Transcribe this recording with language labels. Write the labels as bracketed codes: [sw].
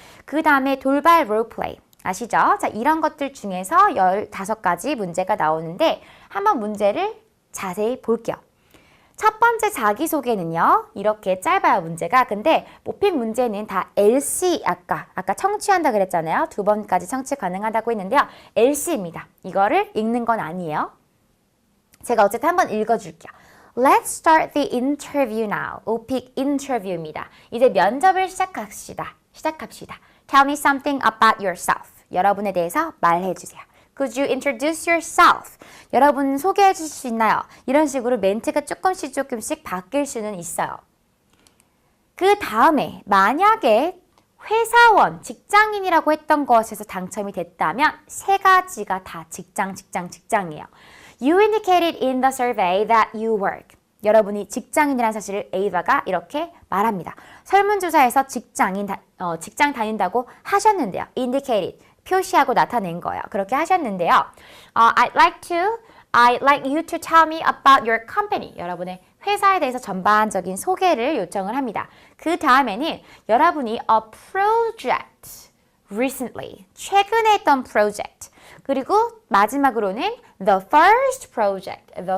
[ko] 그 다음에 돌발 롤플레이. 아시죠? 자, 이런 것들 중에서 15가지 문제가 나오는데 한번 문제를 자세히 볼게요. 첫 번째 자기소개는요. 이렇게 짧아요, 문제가. 근데 뽑힌 문제는 다 LC, 아까 청취한다 그랬잖아요. 2번까지 청취 가능하다고 했는데요. LC입니다. 이거를 읽는 건 아니에요. 제가 어쨌든 한번 읽어줄게요. [en] Let's start the interview now. [ko] 오픽 인터뷰입니다. 이제 면접을 시작합시다. [en] Tell me something about yourself. [ko] 여러분에 대해서 말해주세요. [en] Could you introduce yourself? [ko] 여러분 소개해 주실 수 있나요? 이런 식으로 멘트가 조금씩 바뀔 수는 있어요. 그 다음에 만약에 회사원, 직장인이라고 했던 것에서 당첨이 됐다면 3가지가 다 직장이에요. [en] You indicated in the survey that you work. [ko] 여러분이 직장인이라는 사실을 에이바가 이렇게 말합니다. 설문조사에서 직장 다닌다고 하셨는데요. indicated, 표시하고 나타낸 거예요. 그렇게 하셨는데요. [en] I'd like you to tell me about your company. [ko] 여러분의 회사에 대해서 전반적인 소개를 요청을 합니다. 그 다음에는 여러분이 [en] a project recently, [ko] 최근에 했던 project. 그리고 마지막으로는 [en] the first project.